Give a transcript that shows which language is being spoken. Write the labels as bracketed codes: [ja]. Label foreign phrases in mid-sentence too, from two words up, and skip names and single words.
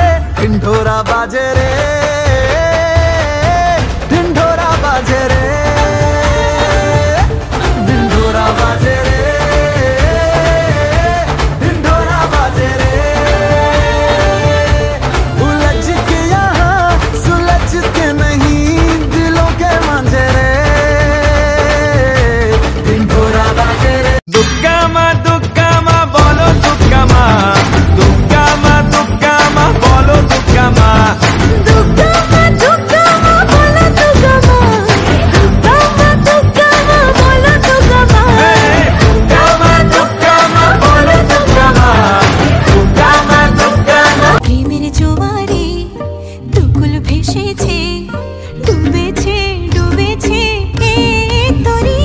[hi] ढिंढोरा बाजे रे, ढिंढोरा बाजे रे, ढिंढोरा बाजे रे, ढिंढोरा बाजे रे। उलझ के यहाँ सुलझ के नहीं, दिलों के मांझे रे। ढिंढोरा बाजे रे। दुक्का मा बोलो दुक्का मा, दुक्का मा बोलो दुक्का मा। [bn] প্রেমের জোয়ারে দুকুল ভেসেছে, ডুবেছে এই তরি।